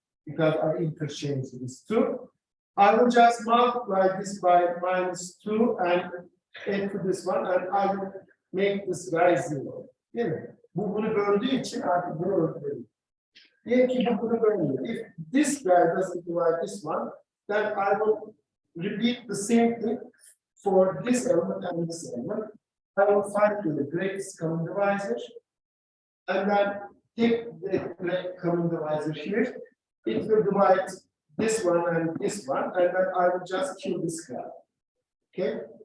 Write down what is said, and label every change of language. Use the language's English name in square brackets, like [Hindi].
[English] Because I interchange these two. I will just multiply this by -2 and add to this one and I will make this guy 0. [Turkish] Değil mi? Bu bunu böldüğü için artık bunu öldürüyorum. Diyelim ki bu bunu bölmüyor. [English] If this guy doesn't divide this one, then I will repeat the same thing for this element and this element. I will find the greatest common divisor and then take the common divisor here. It will divide this one and this one, and then I will just kill this guy. Okay?